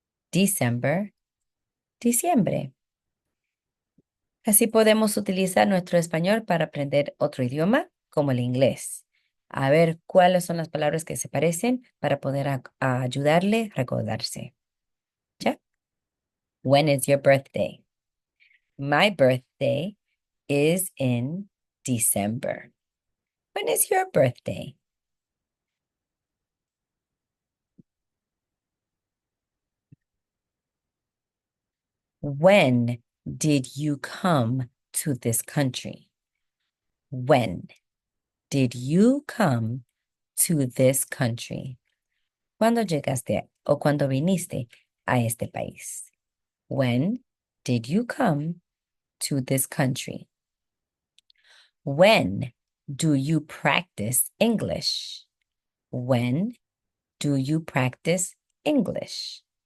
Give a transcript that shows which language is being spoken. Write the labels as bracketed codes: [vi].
[en] December, [es] diciembre. Así podemos utilizar nuestro español para aprender otro idioma, como el inglés. A ver cuáles son las palabras que se parecen para poder ayudarle a recordarse. [en] ¿Ya? When is your birthday? My birthday is in December. When is your birthday? When did you come to this country? When did you come to this country? [es] ¿Cuándo llegaste o cuándo viniste a este país? [en] When did you come to this country? When do you practice English? When do you practice English?